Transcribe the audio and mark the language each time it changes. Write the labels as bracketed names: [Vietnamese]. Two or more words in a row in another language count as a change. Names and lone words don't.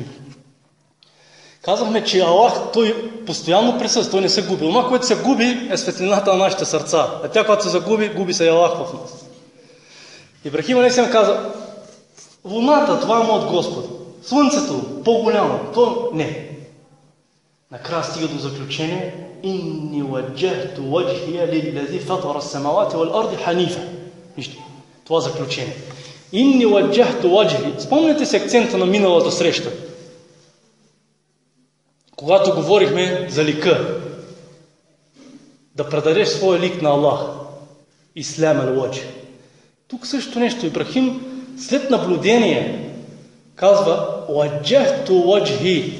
[Bulgarian] Казахме, че Аллах, той постоянно присъства, той не се губи. Това, което се губи, е светлината на нашите сърца. А тя, когато се загуби, губи се и Аллах в нас. Ибрахим алейхиссалям каза, луната, това е моят Господ. Слънцето, по-голямо, то не. Накрая стига до заключение, [Arabic] إني وجهت وجهي للذي فطر السماوات والأرض حنيفا. [Bulgarian] Вижте, това заключение. [Arabic] إني وجهت وجهي. [Bulgarian] Спомняте си акцента на миналата среща, когато говорихме за лика. Да предадеш своя лик на Аллах. [Arabic] إسلام الوجه. [Bulgarian] Тук също нещо. Ибрахим след наблюдение казва, [Arabic] وجهت وجهي.